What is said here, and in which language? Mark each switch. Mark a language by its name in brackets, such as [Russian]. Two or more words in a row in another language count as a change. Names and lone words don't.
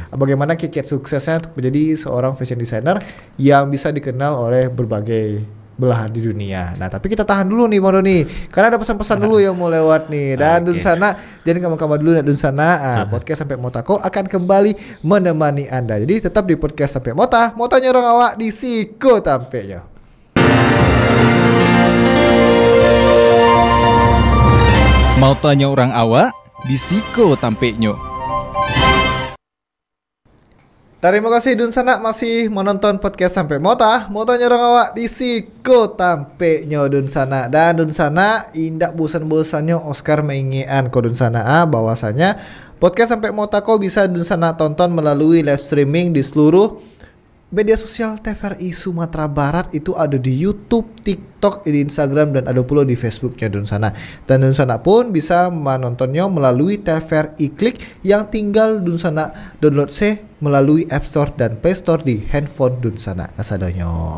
[Indonesian] Bagaimana kiat-kiat suksesnya untuk menjadi seorang [English] fashion designer [Indonesian] yang bisa dikenal oleh berbagai belahan di dunia. Nah, tapi kita tahan dulu nih Bang Doni, karena ada pesan-pesan dulu yang mau lewat nih. Dan Dunsana, jangan kamu dulu Dunsana. Podcast Sampai Motako akan kembali menemani Anda. Jadi tetap di podcast Sampai Motanya [Minangkabau] orang awak di Siko tampeknya. Mau tanya orang awak di Siko tampeknya. [Indonesian] Terima kasih Dunsana masih menonton podcast Sampai Motanya [Minangkabau] orang awak di Siko tampeknya Dunsana. [Indonesian] Dan [Minangkabau] Dunsana indak bosan-bosannya [Indonesian] Oscar mengingatkan ko Dunsana bahwasanya podcast Sampai Motako bisa Dunsana tonton melalui [English] live streaming [Indonesian] di seluruh media sosial TVRI Sumatera Barat. Itu ada di YouTube, TikTok, di Instagram, dan ada pula di Facebooknya Dunsana. Dan Dunsana pun bisa menontonnya melalui TVRI Klik yang tinggal Dunsana download melalui App Store dan Play Store di handphone [Minangkabau] Dunsana kasadonyo.